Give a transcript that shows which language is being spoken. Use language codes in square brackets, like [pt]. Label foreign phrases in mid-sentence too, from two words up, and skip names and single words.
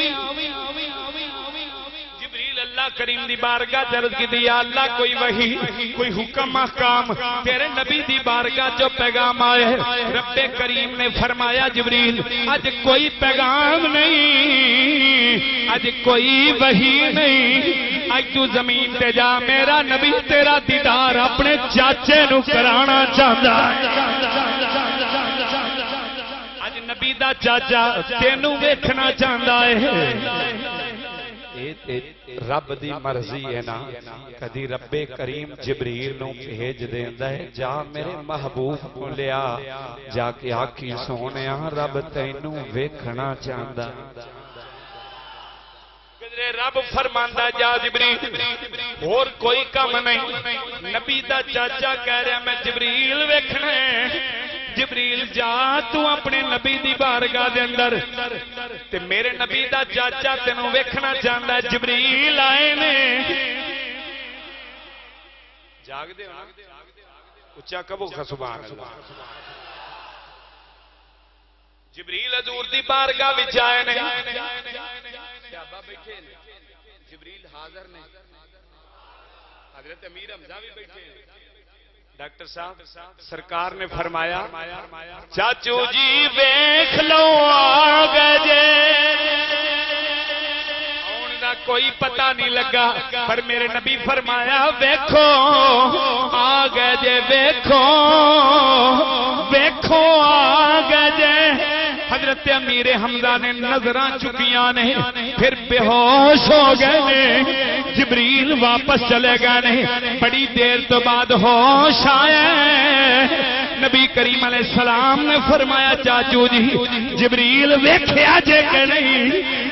[pa] اللہ کریم دی بارگاہ عرض کی دی اللہ کوئی وحی کوئی حکم احکام تیرے نبی دی بارگاہ جو پیغام آئے. رب کریم نے فرمایا جبریل اج کوئی پیغام نہیں اج کوئی وحی نہیں. اج تو زمین تے جا میرا نبی تیرا دیدار اپنے چاچے نو کرانا چاہتا ہے. اج نبی دا چاچا تینوں ویکھنا چاہتا ہے. رب دی مرضی ہے نا کدی رب کریم جبریل نو بھیج دیندا ہے جا میرے محبوب کو لیا جا کے آکھی سونیا رب تینوں ویکھنا چاہندا. رب فرماندا جا جبریل اور کوئی کم نہیں. نبی دا چاچا کہہ رہا میں جبریل ویکھنا ہے. جبریل جا تو اپنے نبی دی بارگاہ دے اندر تے میرے نبی دا چاچا تینوں ویکھنا چاہندا ہے. جبریل آئے نے جاگ دے اچھا کبو [ar] سبحان اللہ. [pa] جبریل حضور دی بارگاہ وچ آئے نے. صحابہ بیٹھے نے جبریل حاضر نے. [ur] حضرت امیر حمزہ بھی بیٹھے ہیں. [pa] ڈاکٹر صاحب سرکار نے فرمایا چاچو جی ویکھ لو آ گئے جے. آن دا کوئی پتہ نہیں لگا پر میرے نبی فرمایا ویکھو آ گئے جے ویکھو ویکھو آ گئے جے. حضرت امیر حمزہ نے نظراں چکیاں نے پھر بے ہوش ہو گئے نے. جبریل واپس چلے گئے نے. بڑی دیر تو بعد ہوش آئے. نبی کریم [ar] علیہ السلام [pa] نے فرمایا چاچو جی جبریل ویکھیا جے کہ نہیں؟